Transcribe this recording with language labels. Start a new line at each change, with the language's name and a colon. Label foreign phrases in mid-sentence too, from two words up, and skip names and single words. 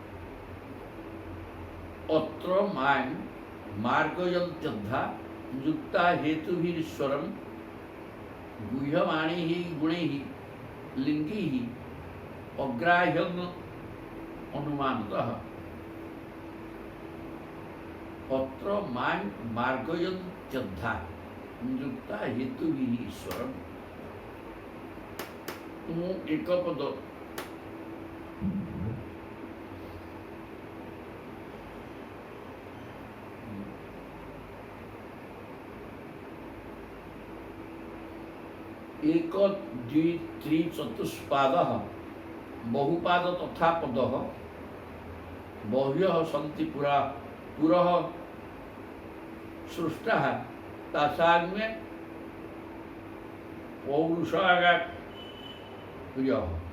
Sanskrit: ଅତ୍ର ମାର୍ଗୟନ୍ତ୍ୟଧା ଯୁକ୍ତା ହେତୁଭିରୀଶ୍ୱରଂ ଗୁହ୍ୟମାଣୈଃ ଗୁଣୈଃ ଲିଙ୍ଗୈଃ ଅଗ୍ରାହ୍ୟଂ ଅନୁମାନତଃ। ଅତ୍ର ମାର୍ଗୟନ୍ତ୍ୟଧା ଯୁକ୍ତା ହେତୁଭିରୀଶ୍ୱରଂ
Odia: ମୁଁ ଏକ ପଦ
Sanskrit: एक द्वि त्रि चतुष्पादः बहुपाद तथा पदः बह्व्यः सन्ति पुरः सृष्टः तासाग्मे पौरुषागाप्रियः।